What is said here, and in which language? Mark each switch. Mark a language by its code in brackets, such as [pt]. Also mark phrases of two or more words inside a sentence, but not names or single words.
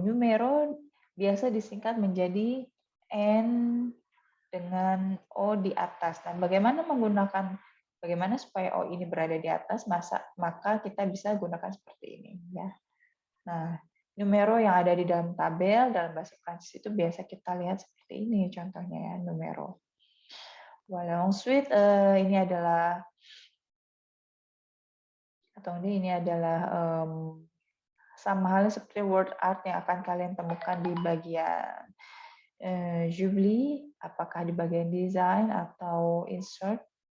[id] Numero biasa disingkat menjadi N dengan O di atas. Nah, bagaimana supaya O ini berada di atas, maka kita bisa gunakan seperti ini. Ya. Nah, numero yang ada di dalam tabel, dalam bahasa Prancis itu biasa kita lihat seperti ini contohnya ya, numero. [fr] Voilà, ensuite, [id] ini adalah sama halnya seperti [en] word art [id] yang akan kalian temukan di bagian Jubli, apakah di bagian design atau insert.